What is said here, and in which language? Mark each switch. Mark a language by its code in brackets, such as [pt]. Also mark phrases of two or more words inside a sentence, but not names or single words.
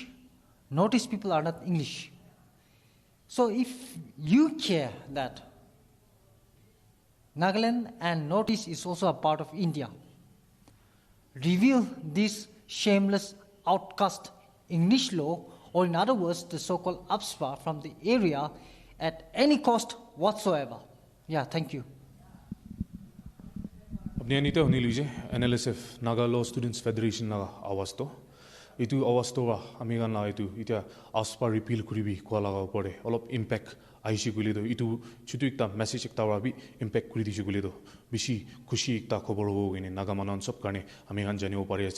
[en] Northeast people are not English. So if you care that Nagaland and Northeast is also a part of India, reveal this shameless outcast English law, or in other words, the so-called Afspa from the area at any cost whatsoever. Yeah, thank you. [nag] Apni anita huni luje NLSF Naga Law Students Federation laga awas to. Itu awas to wa amigan la itu ita Afspa repeal kuribi kwa laga upore olop impact aishi gule do itu chutu ekta message ekta wa bi impact kuri dishi gule do bishi khushi ekta khobor ho gine naga manan sob karne amigan janibo pare ase.